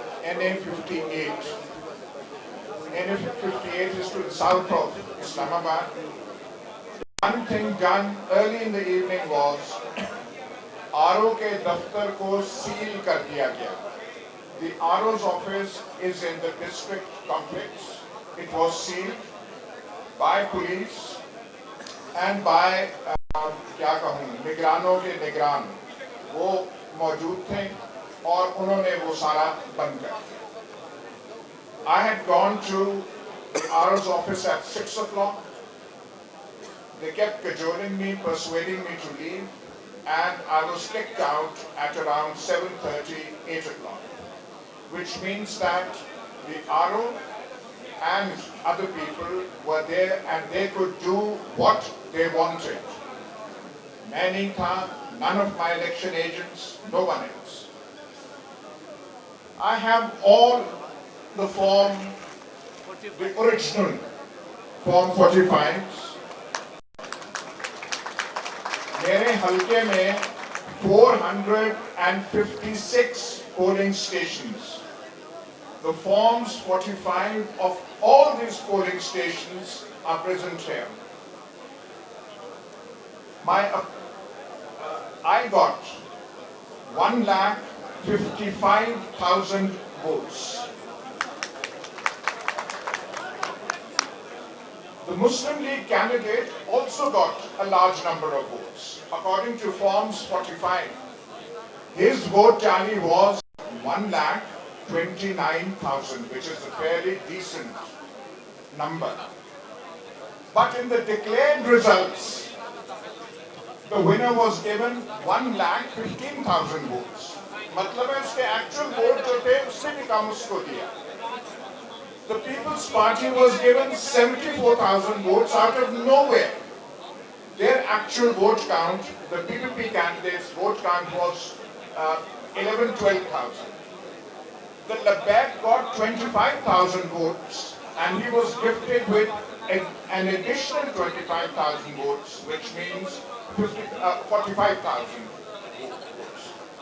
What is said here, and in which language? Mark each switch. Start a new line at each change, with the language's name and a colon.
English: NA 58. NA 58 is to the south of Islamabad. One thing done early in the evening was RO
Urdu: ke daftar ko seal kar diya gaya.
English: The RO's office is in the district complex. It was sealed by police and by
Urdu: کیا کہوں نگرانوں کے نگران وہ موجود تھے اور انہوں نے وہ سارا بند کر دیا.
English: I had gone to the RO's office at 6 o'clock. They kept cajoling me, persuading me to leave, and I was kicked out at around 7:30, 8 o'clock, which means that the RO and other people were there and they could do what they wanted.
Urdu: میں نہیں تھا,
English: none of my election agents, no one else. I have all the form, the original Form 45.
Urdu: मेरे हल्के में 456
English: polling stations. The forms 45 of all these polling stations are present here. I got 1,55,000 votes. The Muslim League candidate also got a large number of votes. According to Forms 45, his vote tally was 1,29,000, which is a fairly decent number. But in the declared results, the winner was given 1,15,000 votes.
Urdu: मतलब है उसके
English: actual vote
Urdu: जो थे उससे भी कम उसको दिया.
English: The People's Party was given 74,000 votes out of nowhere. Their actual vote count, the PPP candidates' vote count was 11,000-12,000. The Labbaik got 25,000 votes and he was gifted with an additional 25,000 votes, which means 45,000 votes.